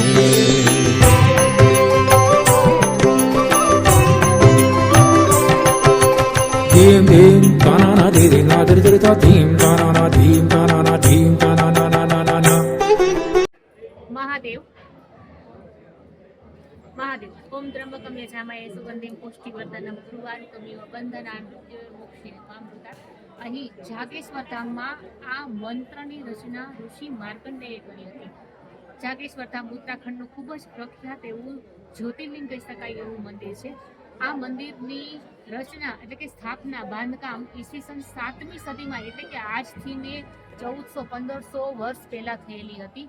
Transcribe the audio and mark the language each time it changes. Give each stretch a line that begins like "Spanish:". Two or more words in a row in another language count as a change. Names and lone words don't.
Sanskrit: धीम धीम ताना धीरे ना धीरे धीरे ता धीम ताना धीम ताना धीम ताना ना ना ना ना ना। महादेव महादेव ओम त्र्यंबकम यजामहे सुगंधिं पुष्टिवर्धनम उर्वारुकमिव બંધનાન મૃત્યુર્મોક્ષેણ કામૃતા।
Gujarati: અહીં જાગેશ્વર ધામમાં આ મંત્રની રચના ઋષિ માર્કંડેયે કરી હતી। જાગેશ્વર ધામ ઉત્તરાખંડનું ખૂબ જ પ્રખ્યાત એવું જ્યોતિર્લિંગ કહી શકાય એવું મંદિર છે। આ મંદિરની રચના એટલે કે સ્થાપના બાંધકામ ઈસવીસન 7મી સદીમાં એટલે કે આજથી ને 1400-1500 વર્ષ પહેલા થયેલી હતી।